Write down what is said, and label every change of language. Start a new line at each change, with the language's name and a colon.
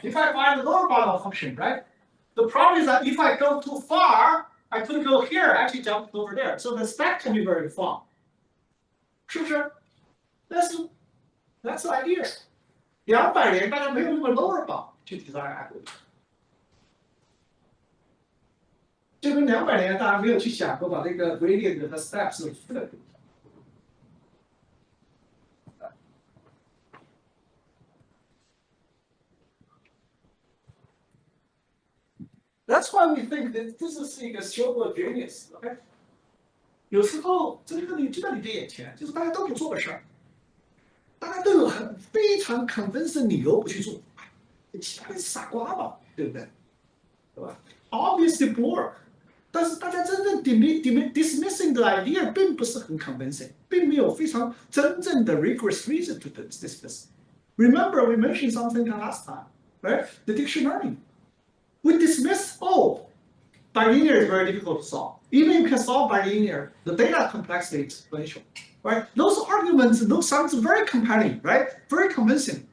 English: If I find the lower bound of function, right? The problem is that if I go too far, I could go here, actually jump over there. So the stack can be very far.
Chinese: 是不是
English: That's the idea.
Chinese: 200年大家没有用过 lower bound 去 design algorithm。就跟200年大家没有去想过把这个 gradient 和 steps 分开。
English: That's why we think that this is a stroke of genius.
Chinese: OK， 有时候这个你就在你的眼前，就是大家都不做的事儿，大家都有非常 convincing 理由不去做，其他人傻瓜嘛，对不对？对吧
English: ？Obviously bored。
Chinese: 但是大家真正 dismissing 的 idea 并不是很 convincing， 并没有非常真正的
English: rigorous reason to dismiss. Remember we mentioned something last time, right? The dictionary. We dismiss bilinear is very difficult to solve. Even if you can solve bilinear, the data complexity is exponential, right? Those arguments, those sounds very compelling, right? Very convincing.